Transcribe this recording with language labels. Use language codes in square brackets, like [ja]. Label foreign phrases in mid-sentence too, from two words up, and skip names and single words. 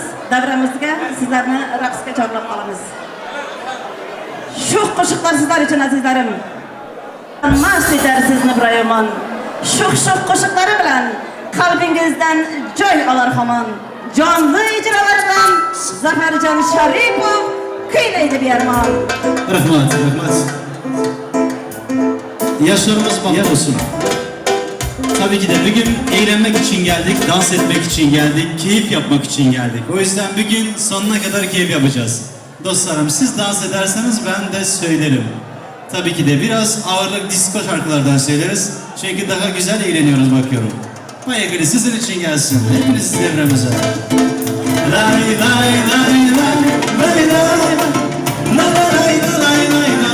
[uz] Davramizga sizlarni raqsga chorlab qolamiz. Shu qo'shiqlar sizlar uchun azizlarim. Mast etar sizni Ibrohimon. Shu qo'shiqlari bilan qalbingizdan joy olar hamon. Jonli ijrolar bilan Zafarjon Sharipov kuylaydi Biyarmon. Rahmat, rahmat. [tr] Yaşlarımız bol olsun. Tabii ki de bugün eğlenmek için geldik, dans etmek için geldik, keyif yapmak için geldik. O yüzden bugün sonuna kadar keyif yapacağız. Dostlarım, siz dans ederseniz ben de söylerim. Tabii ki de biraz ağırlık disco şarkılardan söyleriz. Çünkü daha güzel eğleniyoruz bakıyorum. Bayakını sizin için gelsin. Hepiniz devremize. Lay lay lay lay lay lay lay lay lay lay